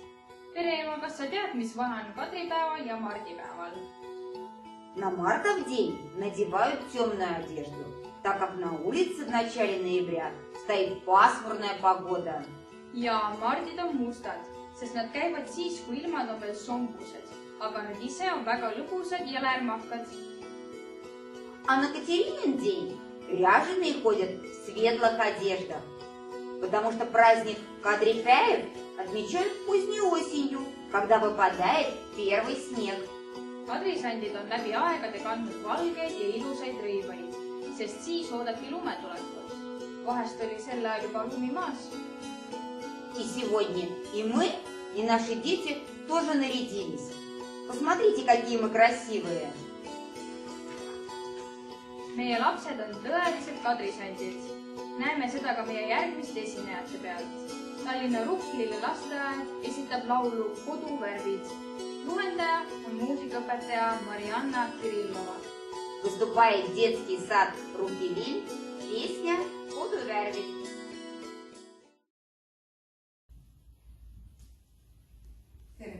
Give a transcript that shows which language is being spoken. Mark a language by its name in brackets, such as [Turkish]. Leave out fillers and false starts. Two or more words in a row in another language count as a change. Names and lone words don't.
[Estonian] Pereema, kas sa tead, mis vahe on Kadripäeval ja Mardipäeval? [Russian] На Мартов день надевают темную одежду, так как на улице в начале ноября стоит пасмурная погода. [Estonian] Ja mardid on mustad, sest nad käivad siis, kui ilmad on veel sombused. Aga nad ise on väga lõbusad ja lärmakad. [Russian] А на Катеринин день ряженые ходят в светлых одеждах, потому что праздник Кадрипяев отмечают поздней осенью, когда выпадает первый снег. [Estonian] Kadrisandid on läbi aegade kandnud valgeid ja ilusaid rõivaid, sest siis oodati lumetulekut. Vahest oli sel ajal juba lumi maas. [Russian] И сегодня и мы, и наши дети тоже нарядились. Посмотрите, какие мы красивые. [Estonian] Meie lapsed on tõeliselt kadrisandid. Näeme seda ka meie järgmiste esinejate pealt. Tallinna Rukkilille lasteaed esitab laulu Koduvärvid. Juhendaja on muusikaõpetaja Marianna Kirillova. [Russian] Выступает детский сад Рукилиль, песня «Koduvärvid». [Estonian] Tere päevast kõigile!